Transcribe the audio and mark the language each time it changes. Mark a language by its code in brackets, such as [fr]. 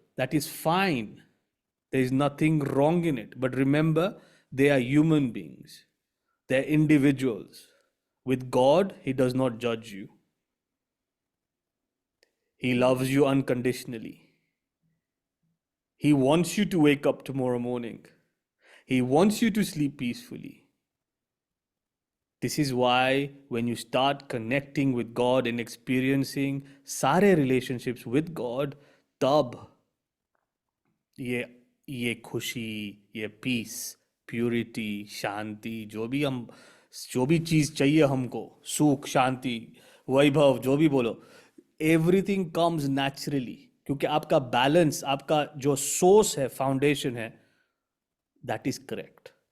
[en] That is fine, there is nothing wrong in it, but remember they are human beings, they are individuals. With God he does not जज you, he loves you unconditionally. He wants you to wake up tomorrow morning. He wants you to sleep peacefully. This is why when you start connecting with God and experiencing [hi] सारे [en] relationships with God, [hi] तब ये खुशी, ये piece, purity, शांति, जो भी चीज़ चाहिए हमको, सुख, शांति, वैभव, जो भी बोलो, [en] everything comes naturally, [hi] क्योंकि आपका बैलेंस, आपका जो सोर्स है, फाउंडेशन है, [en] That is correct.